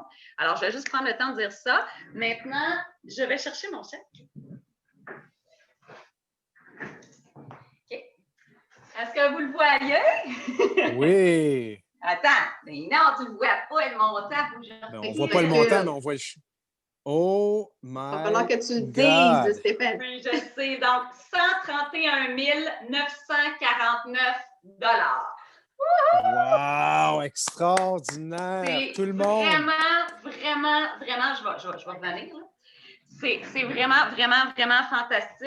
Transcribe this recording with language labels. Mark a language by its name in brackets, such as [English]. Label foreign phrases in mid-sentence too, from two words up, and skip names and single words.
[French] Alors, je vais juste prendre le temps de dire ça. Maintenant, je vais chercher mon chèque. OK. Est-ce que vous le voyez? Oui. Attends, mais non, tu ne le vois pas, le montant. On ne voit pas le montant, mais on voit le chiffre. [English] Oh my God. [French] Il va falloir que tu le dises, Stéphane. Oui, je sais. Donc, 131 949 $. Wow, extraordinaire. Tout le monde. Vraiment, je vais revenir. C'est vraiment fantastique.